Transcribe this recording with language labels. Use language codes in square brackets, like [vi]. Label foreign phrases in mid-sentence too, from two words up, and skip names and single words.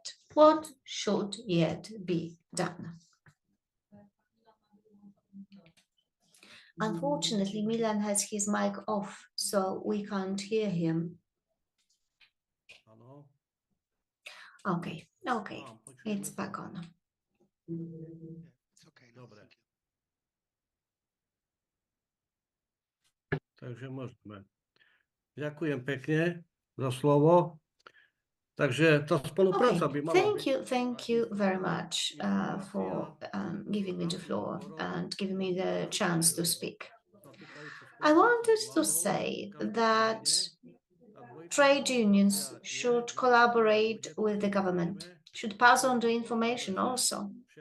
[en] What should yet be done? Unfortunately, Milan has his mic off, so we can't hear him. Okay, it's back on. [sk] Takže môžeme. Ďakujem pekne za slovo. Takže tá spolupráca by mala [en] Thank you very much for giving me the floor and giving me the chance to speak. I wanted to say that trade unions should collaborate with the government, should pass on the information also.